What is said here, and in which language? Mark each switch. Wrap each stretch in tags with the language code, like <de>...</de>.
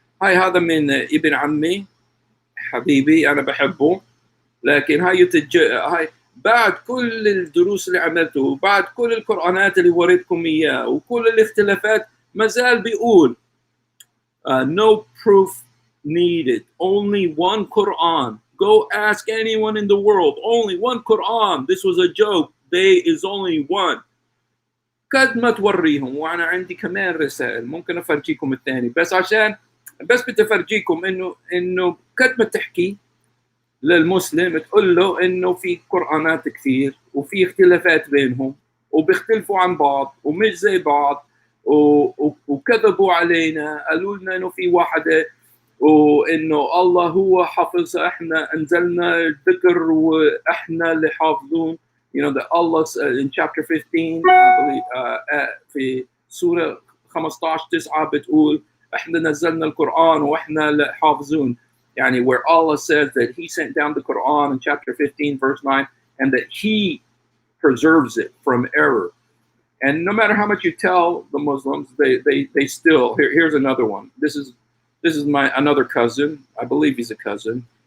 <ar>هذا من ابن عمي حبيبي أنا بحبه، لكن هاي بعد كل الدروس اللي عملته وبعد كل القرآنات اللي وريتكم إياه وكل الاختلافات ما زال بيقول</ar> <en>no proof needed, only one Quran. Go ask anyone in the world, only one Quran. This was a joke. There is only one.</en> <ar>قد ما توريهم. وأنا عندي كمان رسائل ممكن أفرجيكم الثاني، بس بدي أفرجيكم إنه قد ما تحكي للمسلم تقول له انه في قرآنات كثير وفي اختلافات بينهم وبيختلفوا عن بعض ومش زي بعض وكذبوا علينا، قالوا لنا انه في واحدة وانه الله هو حافظها، احنا انزلنا الذكر واحنا اللي حافظون.</ar> <en>You know that Allah in chapter 15 I believe</en> <ar>في سورة 15:9 بتقول احنا نزلنا القرآن واحنا اللي حافظون.</ar> <en>Yani where Allah says that He sent down the Quran in chapter 15, verse 9, and that He preserves it from error. And no matter how much you tell the Muslims, they still. Here's another one. This is my another cousin. I believe he's a cousin.</en>